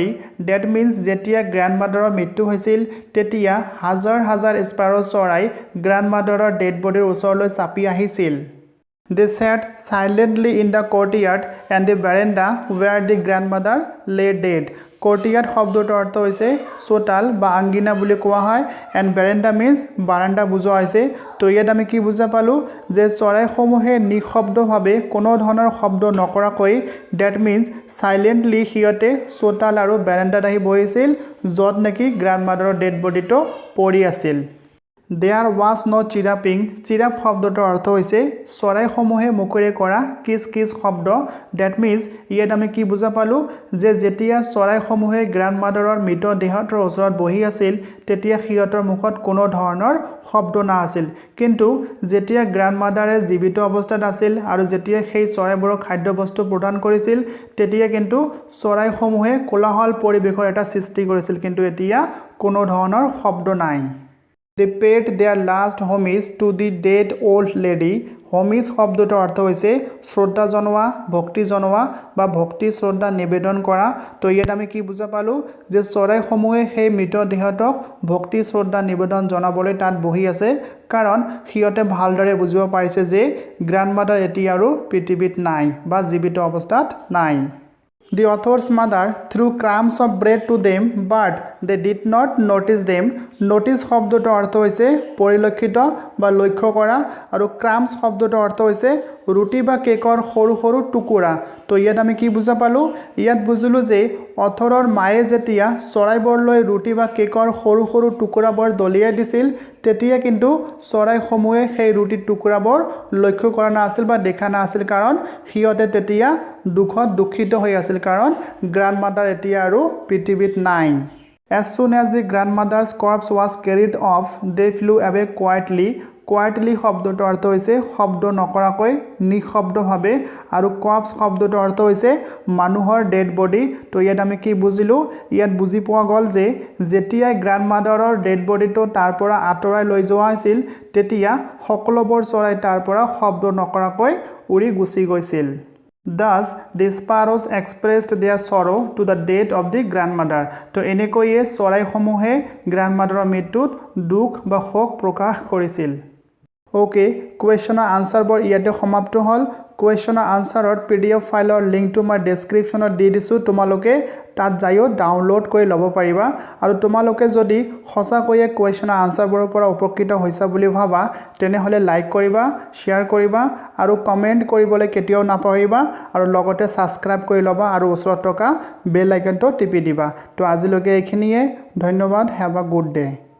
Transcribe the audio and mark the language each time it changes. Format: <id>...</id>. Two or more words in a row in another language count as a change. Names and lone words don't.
<en>That means</en> <as>যেতিয়া grandmotherৰ মৃত্যু হৈছিল তেতিয়া হাজাৰ হাজাৰ sparrow চৰাই grandmotherৰ</as> <en>dead bodyৰ</en> <as>ওচৰলৈ চাপি আহিছিল</as> <en>They sat silently in the courtyard and the veranda where the grandmother lay dead.</en> <as>Courtyard শব্দটোৰ অৰ্থ হৈছে চোতাল বা আঙ্গিনা বুলি কোৱা হয়</as> <en>and veranda means</en> <as>বাৰান্দা বুজোৱা হৈছে তো ইয়াত আমি কি বুজা পালো যে চৰাইসমূহে নিশব্দভাৱে কোনো ধৰণৰ শব্দ নকৰাকৈ</as> <en>that means silently</en> <as>হিয়তে চোতাল আৰু বাৰান্দাত আহি বহিছিল যত নেকি গ্ৰাণ্ডমাদাৰৰ</as> <en>dead bodyটো</en> <as>পৰি আছিল</as> <en>There was no chirruping.</en> <as>Chirrup শব্দটোৰ অৰ্থ হৈছে চৰাইসমূহে মুখেৰে কৰা কিছ কিছ শব্দ</as> <en>that means</en> <as>ইয়াত আমি কি বুজা পালো যে যেতিয়া চৰাইসমূহে গ্ৰাণ্ডমাদাৰৰ মৃতদেহৰ ওচৰত বহি আছিল তেতিয়া হিয়তৰ মুখত কোনো ধৰণৰ শব্দ নাছিল কিন্তু যেতিয়া গ্ৰাণ্ডমাদাৰে জীৱিত অৱস্থাত আছিল আৰু যেতিয়া সেই চৰাইবোৰক খাদ্যবস্তু প্ৰদান কৰিছিল তেতিয়া কিন্তু চৰাইসমূহে কোলাহল পৰিবেশৰ এটা সৃষ্টি কৰিছিল কিন্তু এতিয়া কোনো ধৰণৰ শব্দ নাই</as> <en>They paid their last homage to the dead old lady</en> <as>হোমিজ শব্দটোৰ অৰ্থ হৈছে শ্ৰদ্ধা জনোৱা ভক্তি জনোৱা বা ভক্তি শ্ৰদ্ধা নিবেদন কৰা তো ইয়াত আমি কি বুজা পালো যে চৰাইসমূহে সেই মৃতদেহটোক ভক্তি শ্ৰদ্ধা নিবেদন জনাবলৈ তাত বহি আছে কাৰণ সিহঁতে ভালদৰে বুজিব পাৰিছে যে গ্ৰাণ্ডমাদাৰ এতিয়া আৰু পৃথিৱীত নাই বা জীৱিত অৱস্থাত নাই</as> <en>The author's mother threw crumbs of bread to them, but they did not notice them.</en> <as>Notice শব্দটোৰ অৰ্থ হৈছে পৰিলক্ষিত বা লক্ষ্য কৰা আৰু crumbs শব্দটোৰ অৰ্থ হৈছে ৰুটি বা কেকৰ সৰু সৰু টুকুৰা তো ইয়াত আমি কি বুজা পালো ইয়াত বুজিলো যে অথৰৰ মায়ে যেতিয়া চৰাইবোৰলৈ ৰুটি বা কেকৰ সৰু সৰু টুকুৰাবোৰ দলিয়াই দিছিল তেতিয়া কিন্তু চৰাইসমূহে সেই ৰুটিৰ টুকুৰাবোৰ লক্ষ্য কৰা নাছিল বা দেখা নাছিল কাৰণ সিহঁতে তেতিয়া দুখত দুখিত হৈ আছিল কাৰণ গ্ৰাণ্ডমাদাৰ এতিয়া আৰু পৃথিৱীত নাই</as> <en>As soon as the grandmother's corpse was carried off, they flew away quietly.</en> <as>Quietly শব্দটোৰ অৰ্থ হৈছে শব্দ নকৰাকৈ নিঃশব্দভাৱে আৰু corpse শব্দটোৰ অৰ্থ হৈছে মানুহৰ</as> <en>dead body</en> <as>তো ইয়াত আমি কি বুজিলো ইয়াত বুজি পোৱা গ'ল যে যেতিয়া গ্ৰাণ্ডমাদাৰৰ</as> <en>dead bodyটো</en> <as>তাৰ পৰা আঁতৰাই লৈ যোৱা হৈছিল তেতিয়া সকলোবোৰ চৰাই তাৰ পৰা শব্দ নকৰাকৈ উৰি গুচি গৈছিল</as> <en>Thus, the sparrows expressed their sorrow to the death of the grandmother.</en> <as>তো এনেকৈয়ে চৰাইসমূহে গ্ৰাণ্ডমাদাৰৰ মৃত্যুত দুখ বা শোক প্ৰকাশ কৰিছিল ওকে</as> <en>questionৰ answerবোৰ</en> <as>ইয়াতে সমাপ্ত হ'ল</as> <en>questionৰ answerৰ PDF fileৰ</en> <as>লিংকটো মই ডেসক্ৰিপশ্যনত দি দিছো তোমালোকে তাত যাইও ডাউনলোড কৰি ল'ব পাৰিবা আৰু তোমালোকে যদি সঁচাকৈয়ে</as> <en>questionৰ answerবোৰৰ</en> <as>পৰা উপকৃত হৈছা বুলি ভাবা তেনেহলে লাইক কৰিবা শ্বেয়াৰ কৰিবা আৰু কমেন্ট কৰিবলৈ কেতিয়াও নাপাহৰিবা আৰু লগতে সাবস্ক্ৰাইব কৰি ল'বা আৰু ওচৰত থকা</as> <en>bell iconটো</en> <as>টিপি দিবা তো আজিলৈকে এইখিনিয়ে ধন্যবাদ</as> <en>have a good day</en>